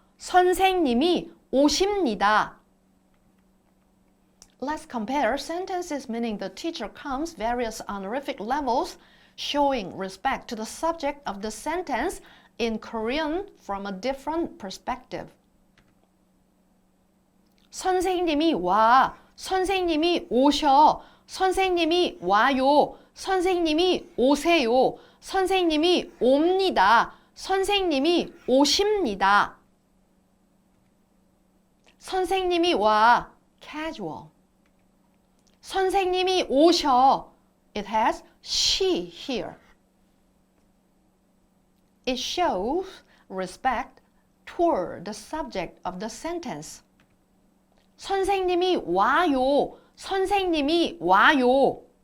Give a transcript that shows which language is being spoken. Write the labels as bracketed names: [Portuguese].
[Korean] 선생님이 오십니다. [English] Let's compare sentences meaning the teacher comes various honorific levels showing respect to the subject of the sentence in Korean from a different perspective. [Korean] 선생님이 와, 선생님이 오셔, 선생님이 와요, 선생님이 오세요, 선생님이 옵니다, 선생님이 오십니다. 선생님이 와, [English] casual. [Korean] 선생님이 오셔, [English] it has she here. It shows respect toward the subject of the sentence. [Korean] 선생님이 와요. 선생님이 와요.